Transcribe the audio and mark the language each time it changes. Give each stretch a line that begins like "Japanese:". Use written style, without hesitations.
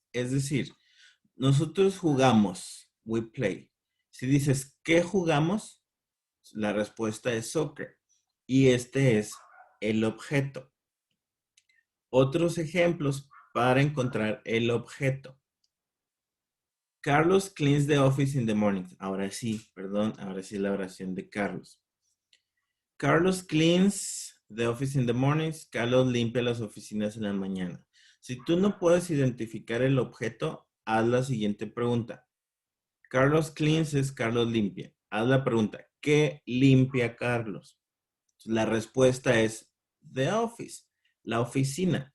Spanish: Es decir, nosotros jugamos,
English: we play.
Spanish: Si dices ¿qué jugamos? La respuesta es soccer. Y este es el objeto. Otros ejemplos para encontrar el objeto.
English: Carlos cleans the office in the morning.
Spanish: Ahora sí, perdón, ahora sí la oración de Carlos.
English: Carlos cleans the office in the mornings.
Spanish: Carlos limpia las oficinas en la mañana. Si tú no puedes identificar el objeto, haz la siguiente pregunta. Carlos cleans es Carlos limpia. Haz la pregunta, ¿qué limpia Carlos? La respuesta es
English: the office,
Spanish: la oficina.